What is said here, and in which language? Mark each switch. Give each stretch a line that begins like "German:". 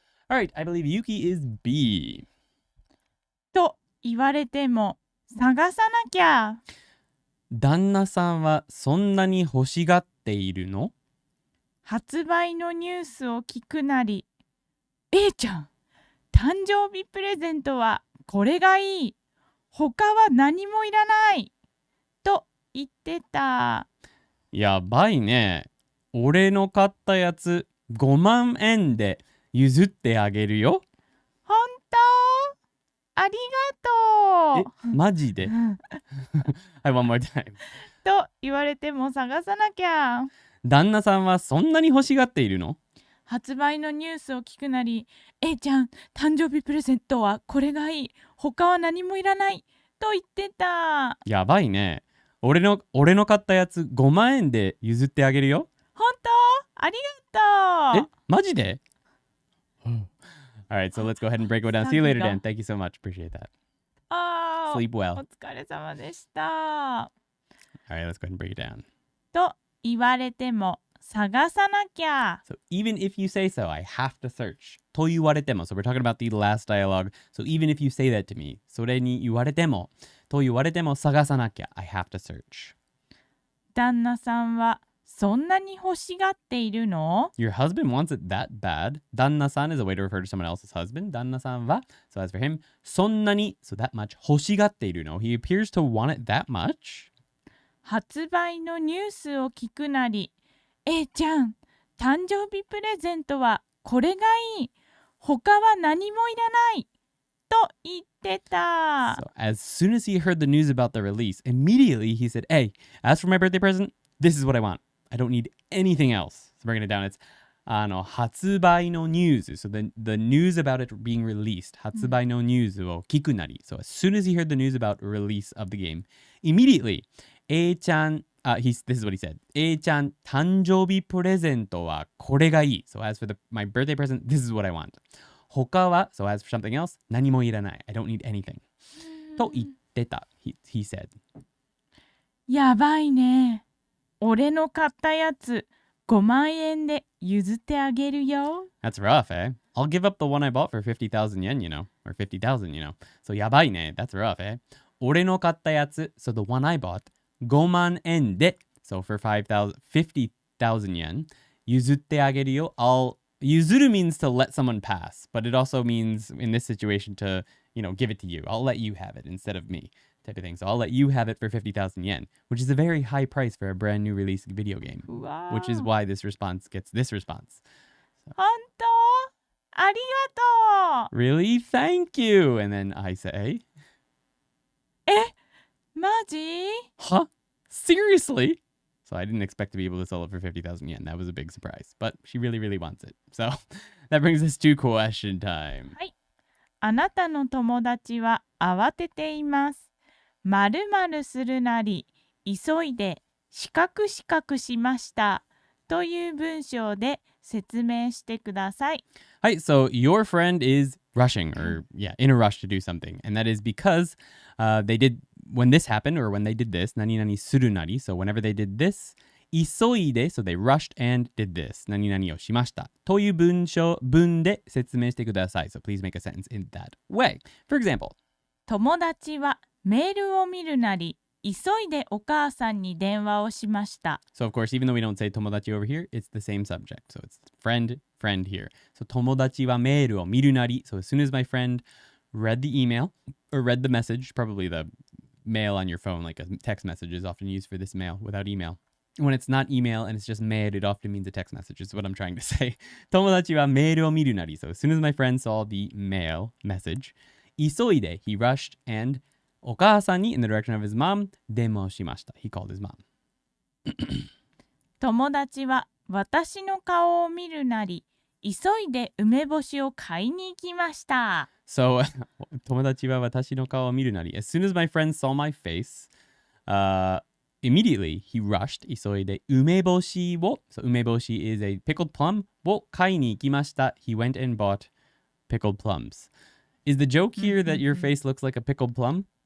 English: All right, I believe Yuki is B.
Japanese: と言われても探さなきゃ。旦那さんはそんなに欲しがっているの？発売のニュースを聞くなり、A ちゃん、誕生日プレゼントはこれがいい。他は何もいらないと言ってた。やばいね。俺の買ったやつ5万円で譲ってあげるよ。本当？ありがとう。マジではい、
English: one more time.
Japanese: と言われても探さなきゃ。旦那さんはそんなに欲しがっているの？発売のニュースを聞くなり、A ちゃん、誕生日プレゼントはこれがいい。他は何もいらないと言ってた。やばいね。俺の買ったやつ5万円で譲ってあげるよ。本当？ありがとう。マジで？
English: Alright, so let's go ahead and break it down. See you later, Dan. Thank you so much. Appreciate that. Sleep well.
Japanese: お疲れ様でした。
English: Alright, let's go ahead and break it down.
Japanese: と言われても探さなきゃ。
English: So even if you say so, I have to search.
Japanese: と言われても.
English: So we're talking about the last dialogue. So even if you say that to me,
Japanese: それに言われても。と言われても探さなきゃ.
English: I have to search.
Japanese: 旦那さんはそんなに欲しがっているの？
English: Your husband wants it that bad.
Japanese: 旦那さん
English: is a way to refer to someone else's husband.
Japanese: 旦那さんは
English: So as for him,
Japanese: そんなに
English: So that much
Japanese: 欲しがっているの.
English: He appears to want it that much.
Japanese: 発売のニュースを聞くなり、A ちゃん、誕生日プレゼントはこれがいい。他は何もいらないと言ってた。
English: So as soon as he heard the news about the release, immediately he said, Hey, as for my birthday present, this is what I want. I don't need anything else. So breaking it down, it's
Japanese: 発売のニュース
English: So the news about it being released
Japanese: 発売のニュースを聞くなり
English: So as soon as he heard the news about release of the game, immediately
Japanese: A ちゃん
English: this is what he said.
Japanese: A ちゃん誕生日プレゼントはこれがいい
English: So as for my birthday present, this is what I want.
Japanese: 他は
English: So as for something else,
Japanese: 何もいらない
English: I don't need anything.
Japanese: と言ってた
English: he said.
Japanese: やばいね。俺の買ったやつ5万円で譲ってあげるよ。
English: That's rough, eh? I'll give up the one I bought for 50,000 yen, you know, or 50,000, you know. So
Japanese: やばいね
English: That's rough, eh?
Japanese: 俺の買ったやつ
English: So the one I bought
Japanese: 5万円で
English: So for 50,000 yen
Japanese: 譲ってあげるよ譲る
English: means to let someone pass, but it also means in this situation to, you know, give it to you. I'll let you have it instead of me type of thing. So I'll let you have it for 50,000 yen, which is a very high price for a brand new release video game, Wow. which is why this response gets this response.
Japanese: 本当？ありがとう。
English: Really? Thank you. And then I say,
Japanese: マジ？
English: huh? Seriously? So I didn't expect to be able to sell it for 50,000 yen. That was a big surprise, but she really, really wants it. So that brings us to question time.
Japanese: はい。あなたの友達は慌てています。〇〇するなり、急いで四角四角しました。という文章で説明してください。
English: Hi, so your friend is rushing or in a rush to do something. And that is because they did, when this happened or when they did this, 何々するなり. So whenever they did this, 急いで, so they rushed and did this.
Japanese: 何々をしました。という文で説明してください.
English: So please make a sentence in that way. For example,
Japanese: 友達はメールを見るなり、急いでお母さんに電話をしました。
English: So of course, even though we don't say
Japanese: 友達
English: over here, it's the same subject. So it's friend here. So
Japanese: 友達はメールを見るなり.
English: So as soon as my friend read the email or read the message, probably the mail on your phone, like a text message is often used for this mail without email. When it's not email and it's just mail, it often means a text message is what I'm trying to say.
Japanese: 友達はメールを見るなり.
English: So as soon as my friend saw the mail message,
Japanese: 急いで
English: he rushed and
Japanese: お母さんに
English: in the direction of his mom
Japanese: 電話をしました.
English: He called his mom.
Japanese: 友達は私の顔を見るなり、急いで梅干しを買いに行きました。
English: So
Japanese: 友達は私の顔を見るなり.
English: As soon as my friend saw my face, immediately he rushed
Japanese: 急いで梅干しを
English: so
Japanese: 梅干し
English: is a pickled plum
Japanese: を買いに行きました.
English: He went and bought pickled plums. Is the joke here that your face looks like a pickled plum?